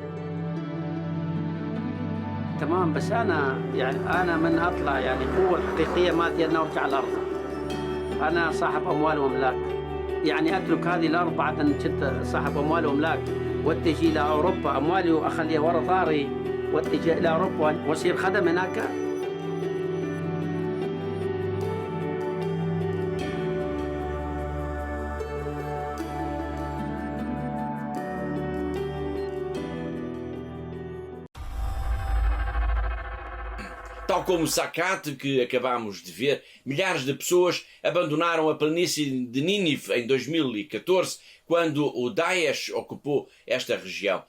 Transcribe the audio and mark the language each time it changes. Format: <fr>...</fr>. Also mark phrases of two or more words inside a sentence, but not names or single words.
<ar>تمام بس أنا من أطلع القوة الحقيقية مالتي أن أرجع الأرض. أنا صاحب أموال وأملاك أترك هذه الأرض بعد أن كنت صاحب أموال وأملاك واتجه إلى أوروبا أموالي وأخليها ورا ظهري واتجه إلى أوروبا وأصير خدم هناك.</ar> <pt>Tal como Saccad, que acabamos de ver, milhares de pessoas abandonaram a planície de Nínive em 2014, quando o Daesh ocupou esta região.</pt>